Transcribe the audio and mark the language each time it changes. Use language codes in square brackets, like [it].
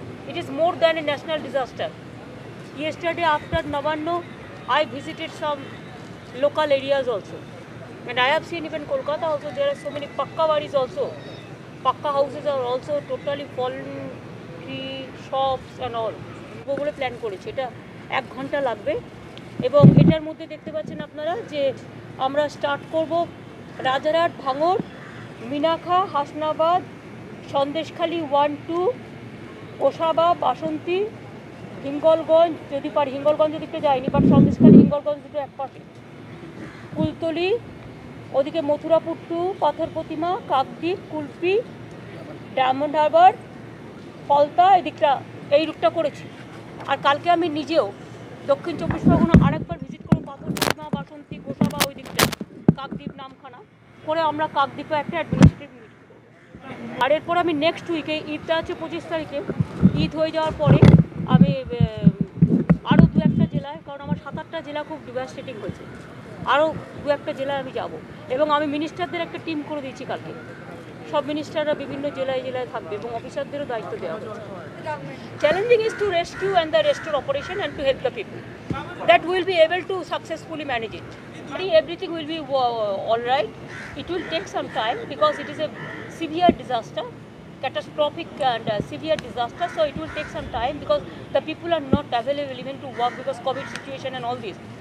[en] It is more than a national disaster. Yesterday after Navanno, I visited some local areas also. And I have seen even Kolkata also, there are so many pakka baris also. Pakka houses are also totally fallen, tree, shops and all. [bn] বলে plan করেছি, এটা 1 ঘন্টা লাগবে এবং এটার মধ্যে দেখতে পাচ্ছেন আপনারা যে আমরা স্টার্ট করব রাজারহাট, ভাঙড়, মিনাখা, হাসনাবাদ, সন্দেশখালী 1-2, গোসাবা, বাসন্তী, হিঙ্গলগঞ্জ, যদি পারি হিঙ্গলগঞ্জ দিকটা যায়নি, বাট সন্দেশখালী হিঙ্গলগঞ্জ দুটো এক পাশে, কুলতলি, ওদিকে মথুরাপুর 2, পাথর প্রতিমা, কাকদ্বীপ, কুলপি, ডায়মন্ড হারবার, ফলতা, এদিকটা এই রুটটা করেছি। আর কালকে আমি নিজেও দক্ষিণ 24 পরগনা আরেকবার ভিজিট করব, পাথর প্রতিমা, বাসন্তী, গোসাবা, ওই দিকটা কাকদ্বীপ, নামখানা করে আমরা কাকদ্বীপে একটা অ্যাডমিনিস্ট্রেটিভ মিটিং করব। আর এরপর আমি নেক্সট উইকে, ঈদটা আছে 25 তারিখে, ঈদ হয়ে যাওয়ার পরে আমি আরও 2-1টা জেলায়, কারণ আমার 7-8টা জেলা খুব ডিভাস্টেটিং হয়েছে, আরও 2-1টা জেলায় আমি যাব এবং আমি মিনিস্টারদের একটা টিম করে দিয়েছি কালকে। সব মিনিস্টাররা বিভিন্ন জেলায় জেলায় থাকবে এবং অফিসারদেরও দায়িত্ব দেওয়া হয়েছে। [en] Challenging is to rescue and the restore operation and to help the people. That we will be able to successfully manage it. Everything will be all right. It will take some time because it is a severe disaster, catastrophic and severe disaster. So it will take some time because the people are not available even to work because COVID situation and all this.